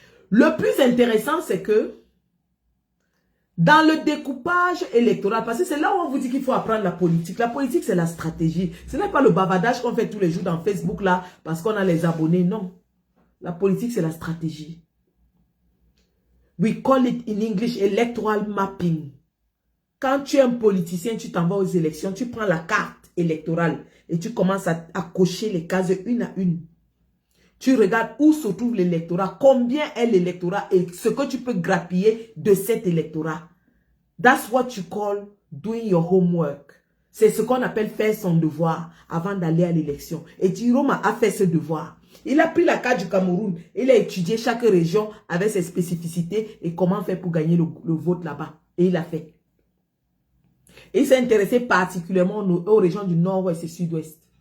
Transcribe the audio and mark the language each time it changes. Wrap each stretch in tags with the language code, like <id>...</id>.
<fr>Le plus intéressant, c'est que dans le découpage électoral, parce que c'est là où on vous dit qu'il faut apprendre la politique. La politique, c'est la stratégie. Ce n'est pas le bavardage qu'on fait tous les jours dans Facebook là, parce qu'on a les abonnés. Non. La politique, c'est la stratégie.</fr> <en>We call it in English electoral mapping.</en> <fr>Quand tu es un politicien, tu t'en vas aux élections, tu prends la carte électorale et tu commences à cocher les cases une à une. Tu regardes où se trouve l'électorat, combien est l'électorat et ce que tu peux grappiller de cet électorat.</fr> <en>That's what you call doing your homework.</en> <fr>C'est ce qu'on appelle faire son devoir avant d'aller à l'élection. Et Chiroma a fait ce devoir. Il a pris la carte du Cameroun, il a étudié chaque région avec ses spécificités et comment faire pour gagner le vote là-bas. Et il a fait. Et il s'est intéressé particulièrement aux régions du nord-ouest et sud-ouest.</fr>